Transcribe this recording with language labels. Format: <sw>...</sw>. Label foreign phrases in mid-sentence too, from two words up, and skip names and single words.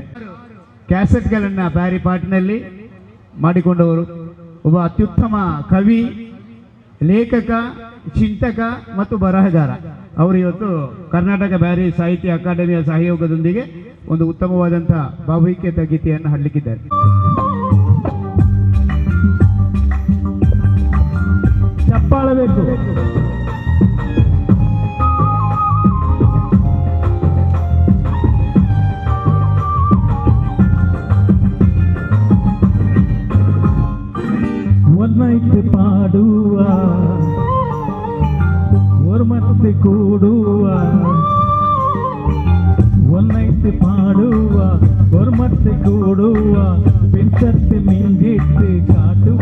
<kn>ಕ್ಯಾಸೆಟ್ಗಳನ್ನು ಬ್ಯಾರಿ ಪಾಟ್ನಲ್ಲಿ ಮಾಡಿಕೊಂಡವರು ಒಬ್ಬ ಅತ್ಯುತ್ತಮ ಕವಿ, ಲೇಖಕ, ಚಿಂತಕ ಮತ್ತು ಬರಹಗಾರ. ಅವರು ಇವತ್ತು ಕರ್ನಾಟಕ ಬ್ಯಾರಿ ಸಾಹಿತ್ಯ ಅಕಾಡೆಮಿಯ ಸಹಯೋಗದೊಂದಿಗೆ ಒಂದು ಉತ್ತಮವಾದಂಥ ಭಾವೈಕ್ಯತಾ ಗೀತೆಯನ್ನು ಹಾಡಲಿಕ್ಕಿದ್ದಾರೆ. ಚಪ್ಪಾಳಬೇಕು.</kn> <ml>ഒന്നൈതെ പാടുവ ഒർമത്തെ കൂടുവ, ഒന്നൈതെ പാടുവ ഒർമത്തെ കൂടുവ, പിഞ്ചത്തെ മിംഗിട്ടു കാട്ടുവ</ml>